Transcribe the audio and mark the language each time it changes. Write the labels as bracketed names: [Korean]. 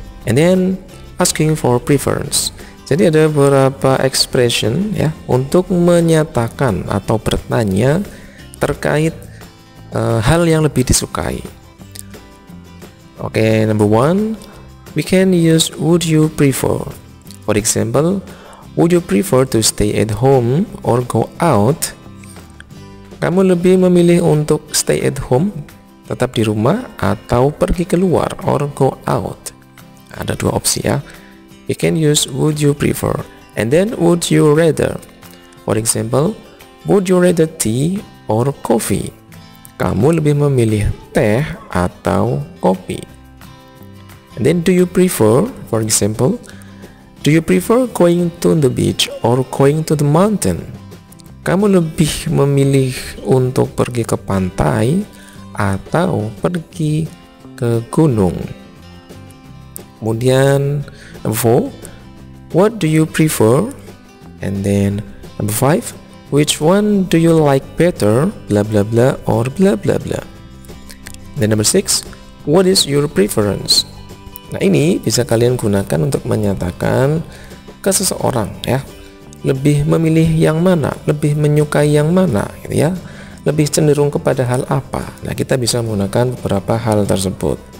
[English] And then asking for preference. [Indonesian] Jadi ada beberapa expression ya untuk menyatakan atau bertanya terkait hal yang lebih disukai. [English] Oke, number one, we can use would you prefer. For example, would you prefer to stay at home or go out? [Indonesian] Kamu lebih memilih untuk [English] stay at home, [Indonesian] tetap di rumah, atau pergi keluar [English] or go out? [Indonesian] Ada dua opsi ya. [English] You can use would you prefer, and then would you rather. For example, would you rather tea or coffee? [Indonesian] Kamu lebih memilih teh atau kopi? [English] And then do you prefer, for example, do you prefer going to the beach or going to the mountain? [Indonesian] Kamu lebih memilih untuk pergi ke pantai atau pergi ke gunung? Kemudian [English] number 4, what do you prefer? And then number 5, which one do you like better, blah blah blah or blah blah blah. Then number 6, what is your preference? [Indonesian] Nah, ini bisa kalian gunakan untuk menyatakan ke seseorang ya, lebih memilih yang mana, lebih menyukai yang mana gitu ya, lebih cenderung kepada hal apa. Nah, kita bisa menggunakan beberapa hal tersebut.